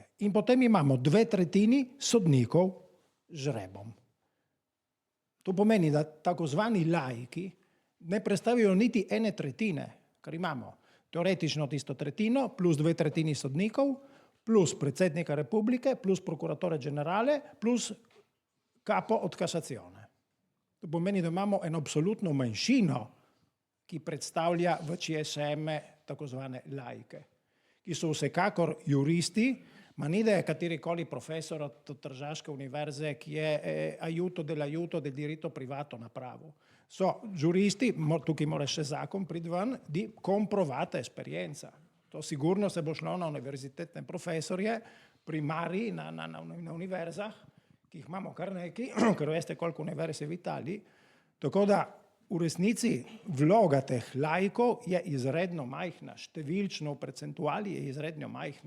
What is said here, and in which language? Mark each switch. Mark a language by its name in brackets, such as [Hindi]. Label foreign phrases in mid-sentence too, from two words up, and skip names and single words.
[Slovenian] In potem imamo 2/3 sodnikov z žrebom. To pomeni, da takozvani laiki ne predstavijo niti 1/3, ker imamo teoretično tisto tretjino, plus 2/3 sodnikov, plus predsednika republike, plus [Italian] prokuratore generale, [Slovenian] plus capo od kasacione. To pomeni, da imamo eno absolutno manjšino, ki predstavlja v CSM takozvane laike, ki so vsekakor juristi, ma ni da je katerikoli profesor od Tržaške univerze, ki je [Italian] aiuto dell'aiuto del diritto privato [Slovenian] napravil. [Italian] So giuristi, [Slovenian] tukaj mora še zakon priti ven, [Italian] di comprovata esperienza. [Slovenian] To sigurno se bo šlo na univerzitetne profesorje, primari na univerzah, ki jih imamo kar nekaj, ker veste, koliko univerz je v Italiji. Tako da v resnici vloga teh laikov je izredno majhna, številčno v percentuali je izredno majhna.